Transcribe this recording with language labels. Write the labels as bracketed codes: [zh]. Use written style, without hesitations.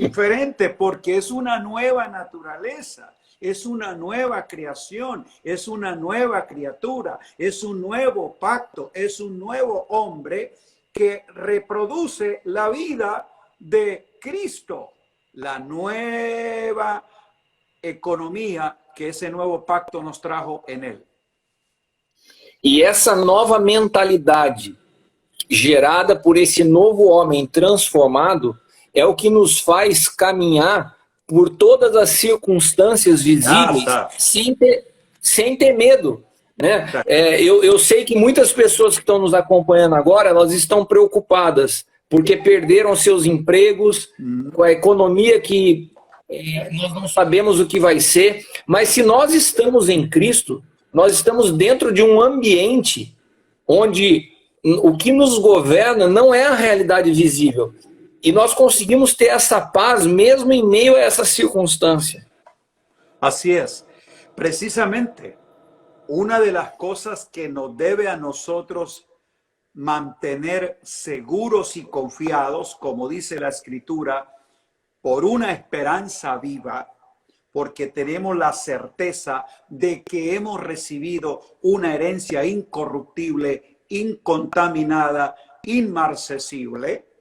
[es] Diferente porque es una nueva naturaleza, es una nueva creación, es una nueva criatura, es un nuevo pacto, es un nuevo hombre que reproduce la vida de Cristo, la nueva economía que ese nuevo pacto nos trajo en él. [pt] E essa nova mentalidade gerada por esse novo homem transformado é o que nos faz caminhar por todas as circunstâncias visíveis sem ter medo. Né? Eu sei que muitas pessoas que estão nos acompanhando agora, elas estão preocupadas porque perderam seus empregos, com a economia que nós não sabemos o que vai ser, mas se nós estamos em Cristo, nós estamos dentro de um ambiente onde o que nos governa não é a realidade visível. E nós conseguimos ter essa paz mesmo em meio a essa circunstância. [es] Así es. Precisamente, una de las cosas que nos debe a nosotros mantener seguros y confiados, como dice la Escritura, por una esperanza viva, porque tenemos la certeza de que hemos recibido una herencia incorruptible, incontaminada, inmarcesible.